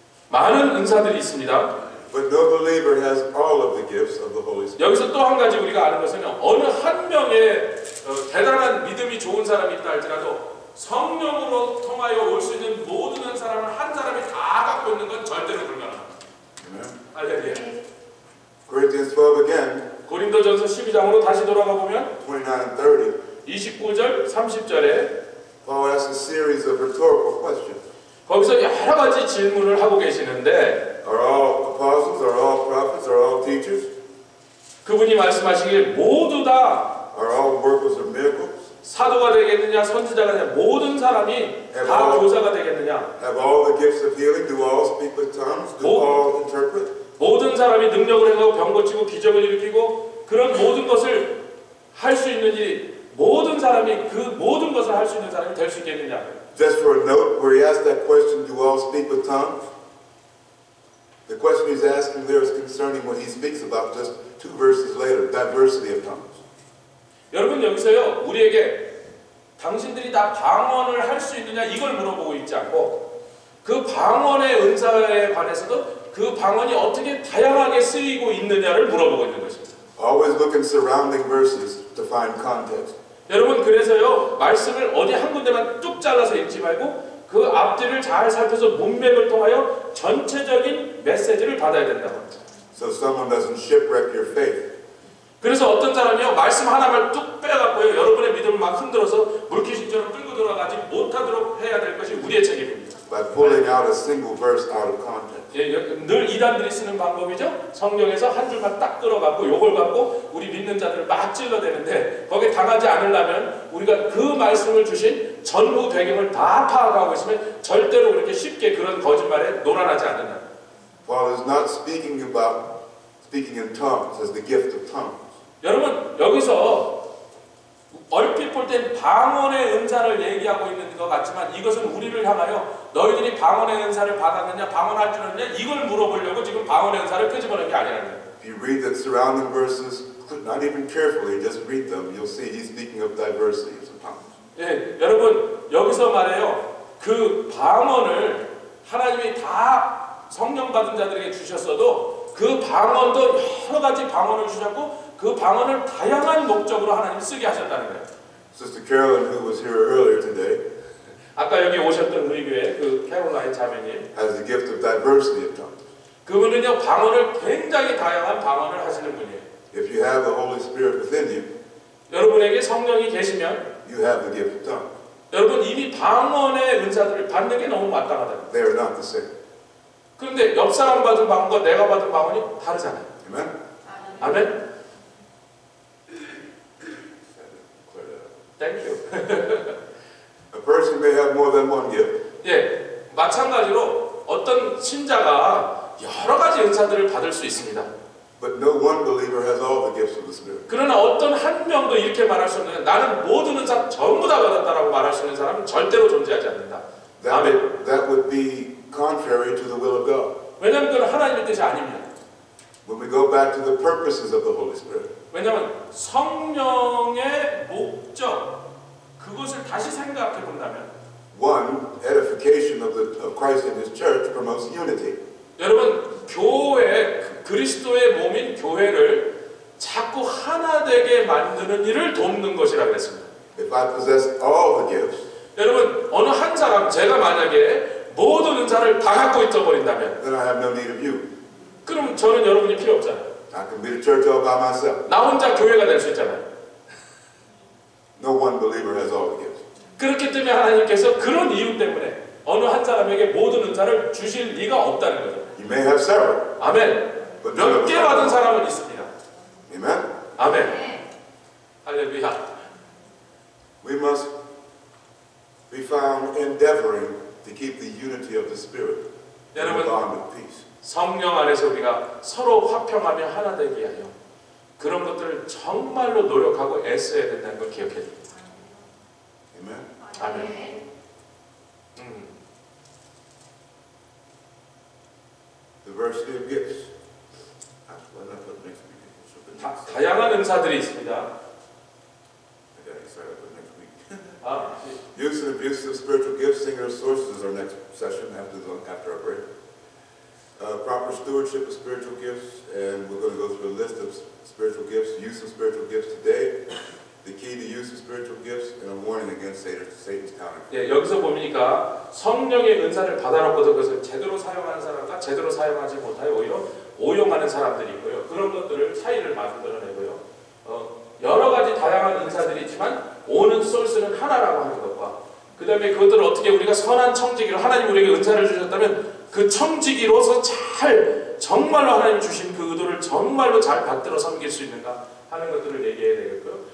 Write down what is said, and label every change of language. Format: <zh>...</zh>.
<ko>많은 은사들이 있습니다.</ko> <en>but no believer has all of the gifts of the Holy Spirit.</en> <ko>여기서 또 한 가지 우리가 아는 것은 어느 한 명의 대단한 믿음이 좋은 사람이 있다 할지라도 성령으로 통하여 올 수 있는 모든 사람을 한 사람이 다 갖고 있는 건 절대로 불가능합니다.</ko> <en>Amen.</en> <ko>할렐루야.</ko> <en>Corinthians 12 again,</en> <ko>고린도전서 12장으로 다시 돌아가 보면</ko> <en>29 and 30,</en> <ko>29절, 30절에</ko> <en>Paul asks a series of rhetorical questions.</en> <ko>거기서 여러 가지 질문을 하고 계시는데</ko> <en>Are all apostles, are all prophets, are all teachers?</en> <ko>그분이 말씀하시길 모두 다</ko> <en>Are all workers of miracles?</en> <ko>사도가 되겠느냐 선지자가 되느냐 모든 사람이 다 교사가 되겠느냐</ko> <en>Have all the gifts of healing? Do all speak with tongues? Do all interpret?</en> <ko>모든 사람이 능력을 행하고 병 고치고 기적을 일으키고 그런 모든 것을 할 수 있는 일이 모든 사람이 그 모든 것을 할 수 있는 사람이 될 수 있겠느냐.</ko> <en>Just for a note, where he asked that question, do all speak with tongues? The question he's asking there is concerning what he speaks about just 2 verses later, diversity of tongues.</en> <ko>여러분 여기서요 우리에게 당신들이 다 방언을 할 수 있느냐 이걸 물어보고 있지 않고 그 방언의 은사에 관해서도 그 방언이 어떻게 다양하게 쓰이고 있느냐를 물어보고 있는 것입니다.</ko> <en>Always look in surrounding verses to find context.</en> <ko>여러분 그래서요 말씀을 어디 한 군데만 뚝 잘라서 읽지 말고 그 앞뒤를 잘 살펴서 문맥을 통하여 전체적인 메시지를 받아야 된다고 합니다.</ko> <en>So someone doesn't shipwreck your faith.</en> <ko>그래서 어떤 사람이요 말씀 하나만 뚝 빼갖고요 여러분의 믿음을 막 흔들어서 물귀신처럼 끌고 들어가지 못하도록 해야 될 것이 우리의 책임입니다.</ko> <en>By pulling out a single verse out of context.</en> <ko>예, 늘 이단들이 쓰는 방법이죠. 성경에서 한 줄만 딱 끌어갖고 요걸 갖고 우리 믿는 자들을 막 찔러대는데 거기에 당하지 않으려면 우리가 그 말씀을 주신 전후 배경을 다 파악하고 있으면 절대로 그렇게 쉽게 그런 거짓말에 놀아나지 않는다.</ko> <en>Paul is not speaking about speaking in tongues as the gift of tongues.</en> <ko>여러분 여기서 얼핏 볼 땐 방언의 은사를 얘기하고 있는 것 같지만 이것은 우리를 향하여 너희들이 방언의 은사를 받았느냐 방언할 줄 아느냐 이걸 물어보려고 지금 방언의 은사를 끄집어낸 게 아니라는 거예요.</ko> <en>If you read the surrounding verses, not even carefully, just read them, you'll see he's speaking of diversity of tongues.</en> <ko>예, 여러분 여기서 말해요. 그 방언을 하나님이 다 성령 받은 자들에게 주셨어도 그 방언도 여러 가지 방언을 주셨고 그 방언을 다양한 목적으로 하나님 쓰게 하셨다는 거예요.</ko> <en>Sister Carolyn, who was here earlier today,</en> <ko>아까 여기 오셨던 우리 교회 그 캐롤라인 자매님</ko> <en>has the gift of diversity of tongues.</en> <ko>그분은요 방언을 굉장히 다양한 방언을 하시는 분이에요.</ko> <en>If you have the Holy Spirit within you,</en> <ko>여러분에게 성령이 계시면</ko> <en>you have the gift of tongues.</en> <ko>여러분 이미 방언의 은사들을 받는 게 너무 마땅하다.</ko> <en>They are not the same.</en> <ko>그런데 옆 사람 받은 방언과 내가 받은 방언이 다르잖아요.</ko> <en>Amen?</en> <ko>아멘.</ko> <en>Thank you. A person may have more than one gift.</en> <ko>예, 마찬가지로 어떤 신자가 여러 가지 은사들을 받을 수 있습니다.</ko> <en>But no one believer has all the gifts of the Spirit.</en> <ko>그러나 어떤 한 명도 이렇게 말할 수 없는 나는 모든 은사 전부 다 받았다라고 말할 수 있는 사람은 절대로 존재하지 않는다.</ko> <en>that would be contrary to the will of God.</en> <ko>왜냐하면 그건 하나님의 뜻이 아닙니다.</ko> <en>When we go back to the purposes of the Holy Spirit,</en> <ko>왜냐하면 성령의 목적, 그것을 다시 생각해 본다면,</ko> <en>one, edification of Christ and His church promotes unity.</en> <ko>여러분, 교회, 그리스도의 몸인 교회를 자꾸 하나 되게 만드는 일을 돕는 것이라 그랬습니다.</ko> <en>If I possess all the gifts,</en> <ko>여러분, 어느 한 사람, 제가 만약에 모든 은사를 다 갖고 있어버린다면,</ko> <en>then I have no need of you.</en> <ko>그럼 저는 여러분이 필요 없잖아요.</ko> <en>I can be the church all by myself.</en> <ko>나 혼자 교회가 될 수 있잖아요.</ko> <en>No one believer has all the gifts.</en> <ko>그렇기 때문에 하나님께서 그런 이유 때문에 어느 한 사람에게 모든 은사를 주실 리가 없다는 거죠.</ko> <en>You may have several.</en> <ko>아멘.</ko> <en>but none of</en> <ko>몇 개</ko> <en>us have</en> <ko>받은</ko> <en>all.</en> <ko>사람은 있습니다.</ko> <en>Amen.</en> <ko>아멘. 할렐루야.</ko> <en>We must be found endeavoring to keep the unity of the Spirit in the</en> <ko>여러분,</ko> <en>bond of peace.</en> <ko>성령 안에서 우리가 서로 화평하며 하나 되게 하여 그런 것들을 정말로 노력하고 애써야 된다는 걸 기억해 줍니다.</ko> <en>Amen.</en> <ko>아멘.</ko> <en>Diversity of gifts. Well, that's what makes me so</en> <ko>다양한 은사들이 있습니다.</ko> <en>I got excited for next week.</en> <ko>아,</ko> <en>Use and abuse of spiritual gifts, singular sources is our next session after our break. Proper stewardship of spiritual gifts, and we're going to go through a list of spiritual gifts, use of spiritual gifts today, the key to use of spiritual gifts, and a warning against Satan's counterfeit.</en> <ko>예, 여기서 보니까 성령의 은사를 받아놓고도 그것을 제대로 사용하는 사람과 제대로 사용하지 못하여 오히려 오용하는 사람들이 있고요. 그런 것들을 차이를 만들어내고요. 여러 가지 다양한 은사들이 있지만 오는 소스는 하나라고 하는 것과 그 다음에 그것들을 어떻게 우리가 선한 청지기로 하나님 우리에게 은사를 주셨다면 그 청지기로서 잘 정말로 하나님 주신 그 의도를 정말로 잘 받들어 섬길 수 있는가 하는 것들을 얘기해야 되겠고요.</ko>